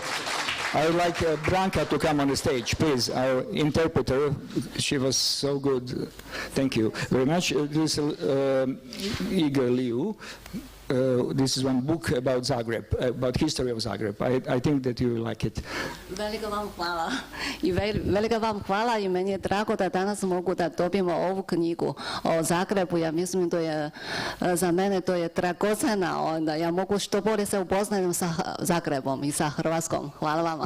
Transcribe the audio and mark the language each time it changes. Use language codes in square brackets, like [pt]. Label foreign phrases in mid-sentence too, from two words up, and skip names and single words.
[en] I would like Branka to come on the stage, please. Our interpreter, she was so good. Thank you very much. This is Igor Liu. This is one book about Zagreb, about history of Zagreb. I think that you will like it. [hr] Velika vam hvala. I velika vam hvala i meni je drago da danas mogu da dobijemo ovu knjigu o Zagrebu. Ja mislim da je za mene to je dragocena, onda ja mogu što bolje se upoznajem sa Zagrebom i sa Hrvatskom. Hvala vama.